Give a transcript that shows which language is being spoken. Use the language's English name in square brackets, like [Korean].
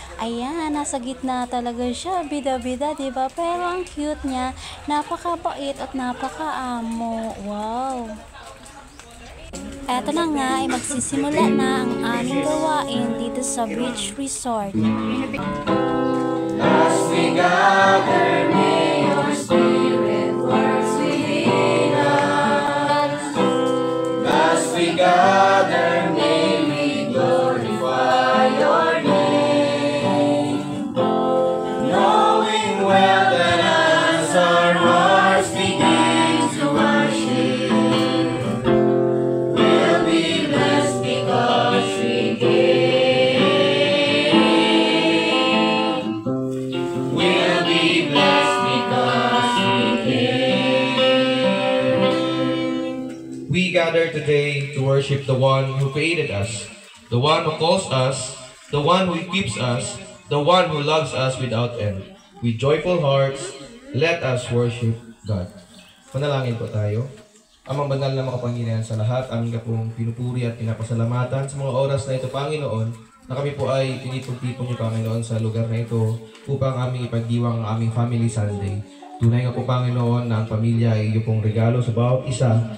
[Filipino] Ayan, nasa gitna talaga siya, bida-bida, diba? Pero ang cute niya, napakabait at napakaamo. Wow! Eto na nga ay magsisimula na ang aming gawain dito sa beach resort. [English] As we gather, may your spirit works within us. As we gather, may we glorify your name. Knowing well that as our hearts begin to worship, we'll be blessed because we came. We'll be blessed because we came. We gather today to worship the one who created us, the one who calls us, the one who equips us, the one who loves us without end. With joyful hearts, let us worship God. [Filipino] Manalangin po tayo. Amang banal na makapangyarihan sa lahat, aming ka pong pinupuri at pinapasalamatan sa mga oras na ito, Panginoon, na kami po ay tinipon-tipon niyo, Panginoon, sa lugar na ito upang aming ipagdiwang ang aming Family Sunday. Tunay nga po, Panginoon, na ang pamilya ay iyo pong regalo sa bawat isa.